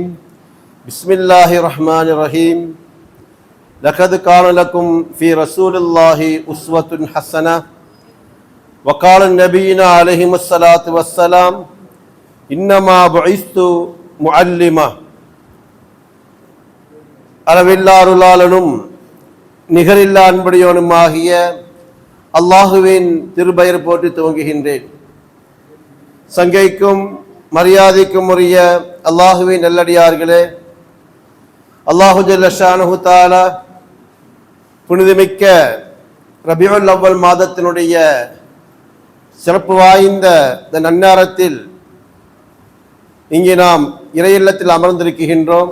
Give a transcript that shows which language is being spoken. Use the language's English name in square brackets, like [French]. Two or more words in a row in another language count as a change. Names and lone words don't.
[Arabic] بسم الله الرحمن الرحيم. لقد كان لكم في رسول الله أسوة حسنة. وقال النبينا عليهم الصلاة والسلام: إنما بعثت معلما. [Tamil] அளவில்லா அருளாளனும் நிகரில்லா அன்புடையோனுமாகிய அல்லாஹுவின் திருப்பெயர் போற்றி துவங்குகின்றேன். சங்கைக்கும் மரியாதைக்கும் உரிய அல்லாஹுவின் நல்லடியார்களே, [Arabic] الله جل شأنه تعالى [Tamil] புனிதமிக்க ரபியுல் அவ்வல் மாதத்தினுடைய சிறப்பு வாய்ந்த இந்த நன்னாரத்தில் இங்கே நாம் இறையில்லத்தில் அமர்ந்திருக்கின்றோம்.